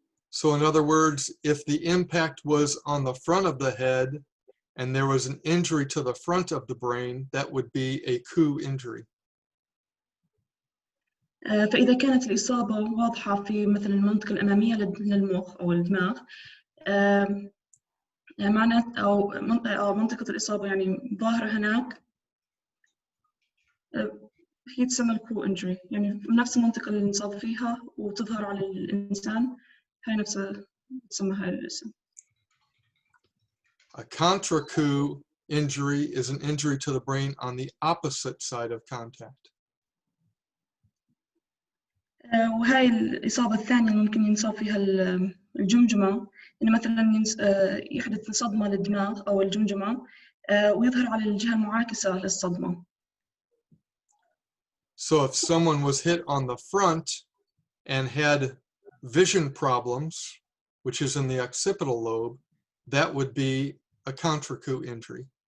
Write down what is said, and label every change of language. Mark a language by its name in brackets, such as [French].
[English] So in other words, if the impact was on the front of the head and there was an injury to the front of the brain, that would be a coup injury. [Arabic] فإذا كانت الإصابة واضحة في مثل المنطقة الأمامية للمخ أو الدماغ معنات أو منطقة الإصابة يعني ظاهرة هناك هي تسمى الكو إنجري يعني نفس المنطقة اللي نصاب فيها وتظهر على الإنسان هاي نفسها تسمى هاي الاسم. [English] A contra-coup injury is an injury to the brain on the opposite side of contact. [Arabic] وهاي الإصابة الثانية ممكن ينصاب فيها الجمجمة، إن مثلا يحدث صدمة للدماغ أو الجمجمة ويظهر على الجهة المعاكسة للصدمة. [English] So if someone was hit on the front and had vision problems, which is in the occipital lobe, that would be a contracoup injury.